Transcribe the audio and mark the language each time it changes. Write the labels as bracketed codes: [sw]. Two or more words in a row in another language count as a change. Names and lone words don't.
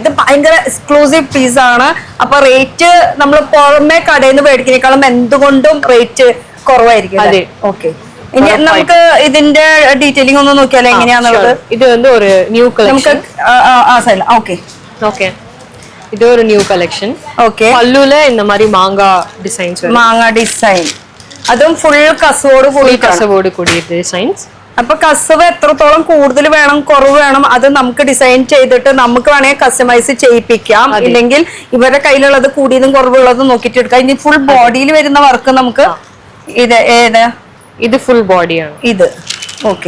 [ml] ഇത് ഭയങ്കര എക്സ്ക്ലൂസീവ് പീസാണ്. അപ്പൊ റേറ്റ് നമ്മൾ പുറമെ കടയിൽ നിന്ന് മേടിക്കുന്നേക്കാളും എന്തുകൊണ്ടും റേറ്റ് കുറവായിരിക്കും. അതെ, ഓക്കെ. ഇനി നമുക്ക് ഇതിന്റെ ഡീറ്റെയിലിംഗ് ഒന്ന് നോക്കിയാലോ എങ്ങനെയാന്നുള്ളത്. ഇത് வந்து ഒരു ന്യൂ നമുക്ക് കളക്ഷൻ. ഓക്കെ ഓക്കെ, [ta] இது ஒரு [en] new collection. [ta] ஓகே, பல்லுல இந்த மாதிரி மாங்கா டிசைன்ஸ் வரும். [ml] മാങ്ങ ഡിസൈൻ, അതും ഫുൾ കസവോട് കൂടി. [ta] கசவோடு கூடிய டிசைன்ஸ். [ml] അപ്പൊ കസവ് എത്രത്തോളം കൂടുതൽ വേണം കുറവ് വേണം അത് നമുക്ക് ഡിസൈൻ ചെയ്തിട്ട് നമുക്ക് വേണമെങ്കിൽ കസ്റ്റമൈസ് ചെയ്യിപ്പിക്കാം. ഇല്ലെങ്കിൽ ഇവരുടെ കയ്യിലുള്ളത് കൂടിയതും കുറവുള്ളതും നോക്കിയിട്ട് എടുക്കാം. ഇനി ഫുൾ ബോഡിയിൽ വരുന്ന വർക്ക് നമുക്ക് ഇത് ഇത് ഫുൾ ബോഡിയാണ്. ഇത് ഓക്കെ,